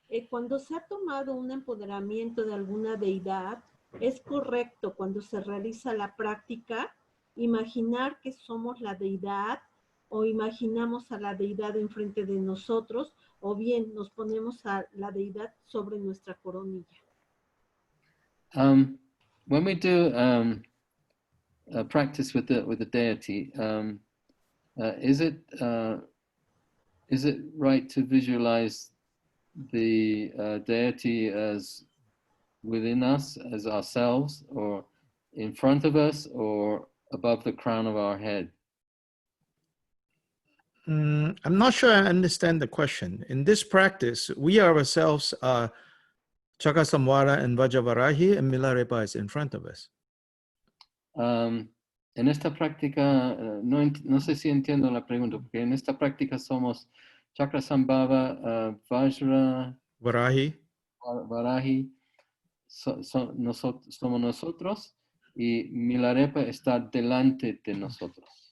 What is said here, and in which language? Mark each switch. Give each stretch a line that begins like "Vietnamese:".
Spanish: Cuando se ha tomado un empoderamiento de alguna deidad, ¿es correcto cuando se realiza la práctica imaginar que somos la deidad o imaginamos a la deidad enfrente de nosotros o bien nos ponemos a la deidad sobre nuestra coronilla?
English: When we do a practice with the deity, is it right to visualize the deity as within us, as ourselves, or in front of us, or above the crown of our head? I'm not sure I understand the question. In this practice, we ourselves are Chakasamvara and Vajavarahi, and Milarepa is in front of us.
Spanish: En esta práctica, no sé si entiendo la pregunta, porque en esta práctica somos Chakrasambhava, Vajra, Varahi, somos nosotros, y Milarepa está delante de nosotros.